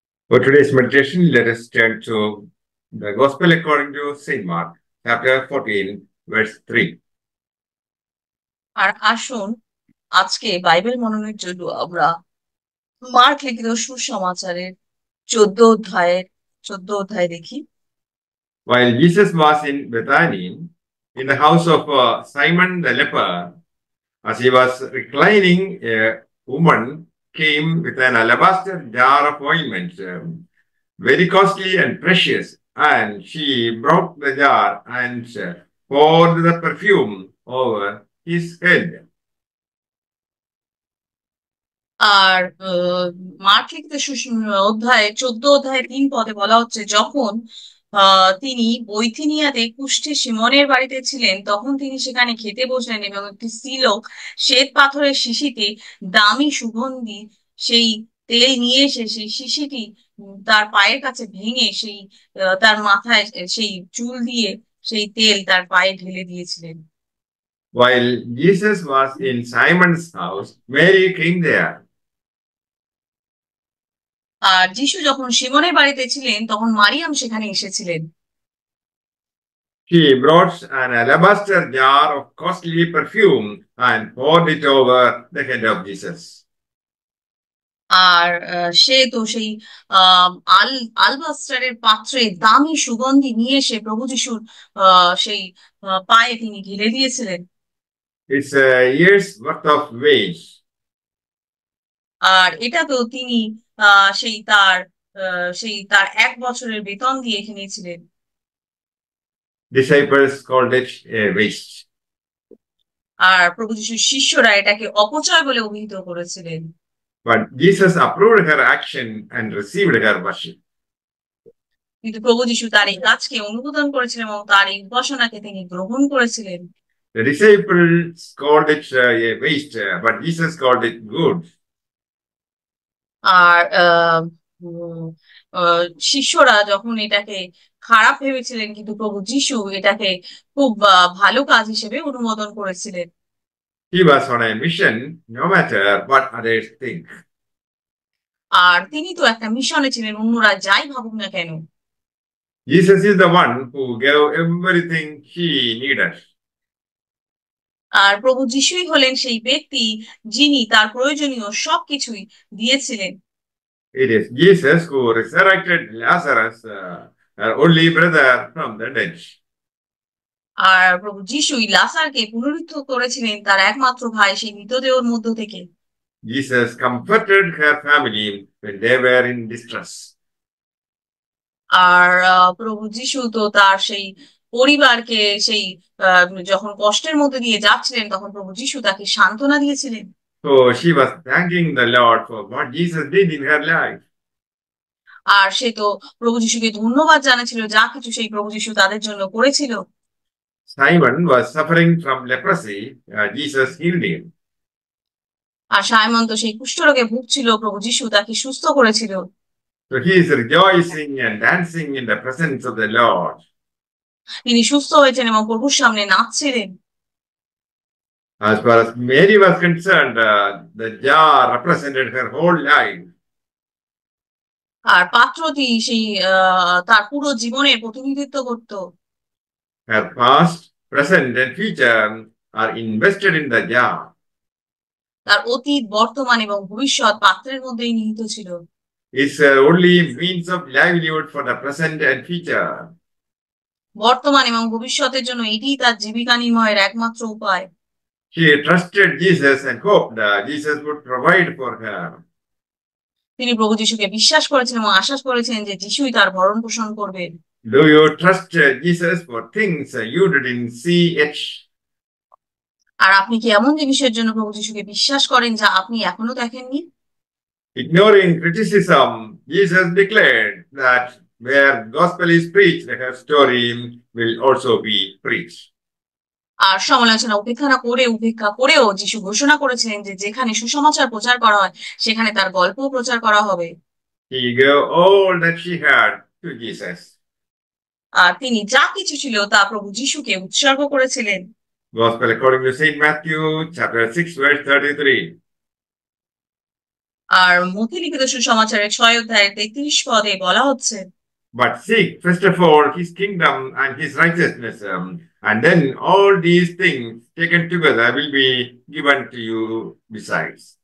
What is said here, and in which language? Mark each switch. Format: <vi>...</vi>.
<en>For today's meditation, let us turn to the Gospel according to St. Mark, chapter 14, verse 3.</en> <bn>আর আসুন আজকে Bible মননের জন্য আমরা mark লিখিত সুসমাচারের 14 অধ্যায় দেখি।</bn> <en>While Jesus was in Bethany, in the house of Simon the leper, as he was reclining, a woman came with an alabaster jar of ointment, very costly and precious, and she brought the jar and poured the perfume over his head.</en> <bn>আর mark লিখিত অধ্যায় 14 অধ্যায় 3 পদে বলা হচ্ছে, যখন তিনি বৈথিনিয়াতে কুষ্ঠী সিমনের বাড়িতে ছিলেন, তখন তিনি সেখানে খেতে বসলেন এবং একটি স্ত্রীলোক শ্বেত পাথরের শিশিতে দামি সুগন্ধি সেই তেল নিয়ে এসে সেই শিশিটি তার পায়ের কাছে ভেঙে সেই তার মাথায় সেই চুল দিয়ে সেই তেল তার পায়ে ঢেলে দিয়েছিলেন।</bn> <en>While Jesus was in Simon's house, Mary came there.</en> <bn>আর যিশু যখন সিমনের বাড়িতে ছিলেন তখন মারিয়াম সেখানে এসেছিলেন।</bn> <en>She brought an alabaster jar of costly perfume and poured it over the head of Jesus.</en> <bn>আর সে তো সেই আহ আল আলবাস্টারের পাত্রে দামি সুগন্ধি নিয়ে এসে প্রভু যিশুর সেই পায়ে তিনি ঢেলে দিয়েছিলেন।</bn> <en>It's a year's worth of wage.</en> <bn>আর এটা তো তিনি সেই তার 1 বছরের বেতন দিয়ে কিনেছিলেন।</bn> <en>Disciples called it a waste.</en> <bn>আর প্রভু যিশুর শিষ্যরা এটাকে অপচয় বলে অভিহিত করেছিলেন।</bn> <en>But Jesus approved her action and received her worship.</en> <bn>কিন্তু প্রভু যিশু তার এই কাজকে অনুমোদন করেছিলেন এবং তার এই উপাসনাকে তিনি গ্রহণ করেছিলেন।</bn> <en>The disciples called it a waste, but Jesus called it good.</en> <bn>আর উম, আহ, শিষ্যরা যখন এটাকে খারাপ ভেবেছিলেন, কিন্তু প্রভু যিশু এটাকে খুব ভালো কাজ হিসেবে অনুমোদন করেছিলেন।</bn> <en>He was on a mission, no matter what others think.</en> <bn>আর তিনি তো একটা মিশনে ছিলেন, অন্যরা যাই ভাবুক না কেন।</bn> <en>Jesus is the one who gave everything he needed.</en> <bn>আর প্রভু যিশুই হলেন সেই ব্যক্তি যিনি তার প্রয়োজনীয় সবকিছুই দিয়েছিলেন।</bn> <en>It is Jesus who resurrected Lazarus, her only brother, from the dead.</en> <bn>আর প্রভু যিশুই লাসারকে পুনরুত্থ করেছিলেন তার একমাত্র ভাই সেই মৃতদেহের মধ্য থেকে।</bn> <en>Jesus comforted her family when they were in distress.</en> <bn>আর প্রভু যিশু তো তার সেই পরিবারকে সেই যখন কষ্টের মধ্যে দিয়ে যাচ্ছিলেন, তখন প্রভু যিশু তাকে সান্ত্বনা দিয়েছিলেন।</bn> <en>So she was thanking the Lord for what Jesus did in her life.</en> <bn>আর সে তো প্রভু যিশুকে ধন্যবাদ জানাচ্ছিল যা কিছু সেই প্রভু যিশু তাদের জন্য করেছিল।</bn> <en>Simon was suffering from leprosy. Jesus healed him.</en> <bn>আর Simon তো সেই কুষ্ঠরোগে ভুগছিল, প্রভু যিশু তাকে সুস্থ করেছিল।</bn> <en>So he is rejoicing and dancing in the presence of the Lord.</en> <bn>তিনি সুস্থ হয়েছেন এবং প্রভুর সামনে নাচছিলেন।</bn> <en>As far as Mary was concerned, the jar represented her whole life.</en> <bn>আর পাত্রটি সেই তার পুরো জীবনের প্রতিনিধিত্ব করত।</bn> <en>Her past, present, and future are invested in the jar.</en> <bn>তার অতীত, বর্তমান এবং ভবিষ্যৎ পাত্রের মধ্যেই নিহিত ছিল।</bn> <en>It's her only means of livelihood for the present and future.</en> <bn>বর্তমান এবং ভবিষ্যতের জন্য এটিই তার জীবিকা নির্বাহের একমাত্র উপায়।</bn> <en>She trusted Jesus and hoped that Jesus would provide for her.</en> <bn>তিনি প্রভু যিশুকে বিশ্বাস করেছেন এবং আশা করেছেন যে যিশুই তার ভরণ পোষণ করবেন।</bn> <en>Do you trust Jesus for things you didn't see yet?</en> <bn>আর আপনি কি এমন জিনিসের জন্য প্রভু যিশুকে বিশ্বাস করেন যা আপনি এখনো দেখেননি?</bn> <en>Ignoring criticism, Jesus declared that where gospel is preached, her story will also be preached.</en> <bn>আর সমালোচনা উপেক্ষা করেও যিশু ঘোষণা করেছিলেন যে যেখানে সুসমাচার প্রচার করা হয় সেখানে তার গল্পও প্রচার করা হবে।</bn> <en>He gave all that she had to Jesus.</en> <bn>আর তিনি যা কিছু ছিল তা প্রভু যিশুকে উৎসর্গ করেছিলেন।</bn> <en>Gospel according to St. Matthew, chapter 6, verse 33.</en> <bn>আর মথি লিখিত সুসমাচারের 6 অধ্যায়ের 33 পদে বলা হচ্ছে,</bn> <en>But seek first of all his kingdom and his righteousness, and then all these things taken together will be given to you besides.</en>